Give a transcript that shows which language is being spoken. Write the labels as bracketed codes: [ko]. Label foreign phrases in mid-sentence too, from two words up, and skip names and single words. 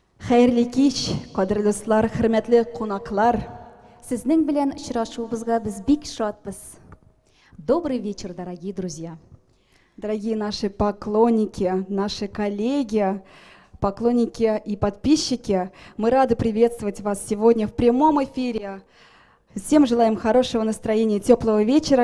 [tt] Хайырлы кич, кадірлі достар, хөрмәтле кунаклар. Сезнең белән очрашуыбызга без бик шатбыз. [ru] Добрый вечер, дорогие друзья. Дорогие наши поклонники, наши коллеги, поклонники и подписчики, мы рады приветствовать вас сегодня в прямом эфире. Всем желаем хорошего настроения, теплого вечера.